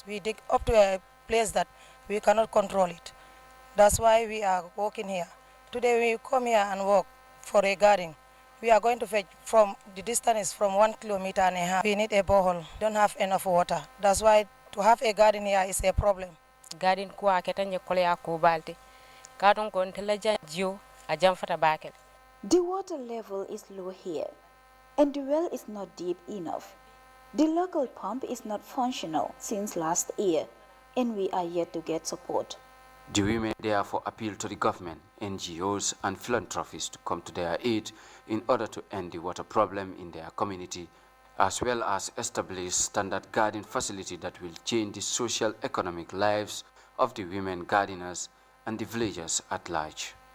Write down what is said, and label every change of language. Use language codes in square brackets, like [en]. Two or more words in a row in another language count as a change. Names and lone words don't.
[en] We dig up to a place that we cannot control it. That's why we are working here. Today we come here and work for a garden. We are going to fetch from, the distance is from 1.5 kilometers. We need a borehole. We don't have enough water. That's why to have a garden here is a problem. Garden kuwa ketanye kole ya kubalti. Garden ko nteleja jio ajamfata bakel. The water level is low here, and the well is not deep enough. The local pump is not functional since last year, and we are yet to get support. The women therefore appeal to the government, NGOs and philanthropists to come to their aid in order to end the water problem in their community, as well as establish standard garden facility that will change the social economic lives of the women gardeners and the villagers at large.